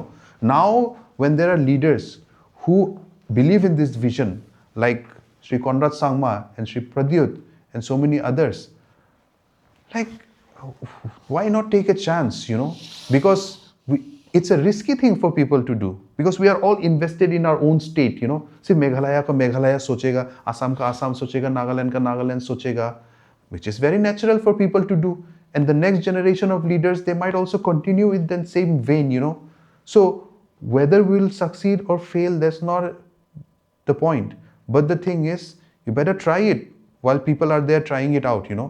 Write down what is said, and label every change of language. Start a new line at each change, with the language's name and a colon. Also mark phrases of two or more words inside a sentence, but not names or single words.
English: Now when there are leaders who believe in this vision, like Sri Konrad Sangma and Sri Pradyut and so many others, like, why not take a chance? Because it's a risky thing for people to do, because we are all invested in our own state. See,
Hindi: मेघालय का मेघालय सोचेगा, असम का असम सोचेगा, नागालैंड का नागालैंड सोचेगा,
English: which is very natural for people to do. And the next generation of leaders, they might also continue with the same vein. So whether we'll succeed or fail, that's not the point. But the thing is, you better try it while people are there trying it out.